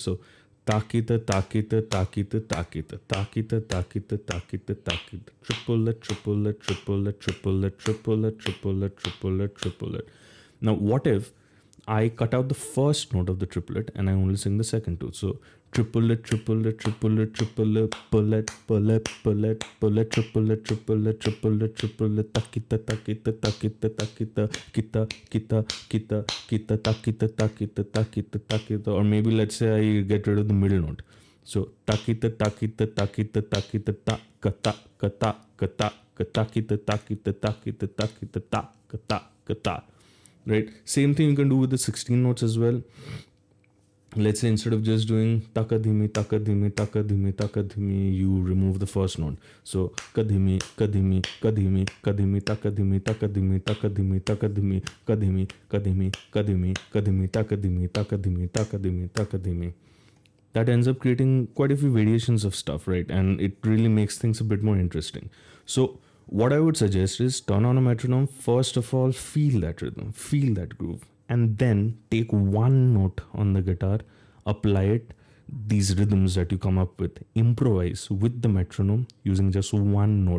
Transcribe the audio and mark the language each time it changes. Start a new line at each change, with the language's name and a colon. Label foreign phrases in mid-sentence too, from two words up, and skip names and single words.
English: So takita takita takita takita takita takita takita takita triplet triplet triplet triplet triplet triplet triplet triplet. Now what if I cut out the first note of the triplet and I only sing the second two? So triplet triplet triplet triplet pullet pullet pullet pullet triplet triplet triplet triplet takita takita takita takita kita kita kita kita takita takita takita takita. Or maybe let's say I get rid of the middle note. So takita takita takita takita ta kata kata kata katakita takita takita takita ta kata kata. Right? Same thing you can do with the 16 notes as well. Let's say instead of just doing takadhimi, takadhimi, takadhimi, takadhimi, you remove the first note. So kadhimi, kadhimi, kadhimi, kadhimi, takadhimi, takadhimi, takadhimi, takadhimi, kadhimi, kadhimi, kadhimi, kadhimi, takadhimi, takadhimi, takadhimi, takadhimi. That ends up creating quite a few variations of stuff, right? And it really makes things a bit more interesting. So what I would suggest is turn on a metronome. First of all, feel that rhythm, feel that groove, and then take one note on the guitar, apply it, these rhythms that you come up with, improvise with the metronome using just one note.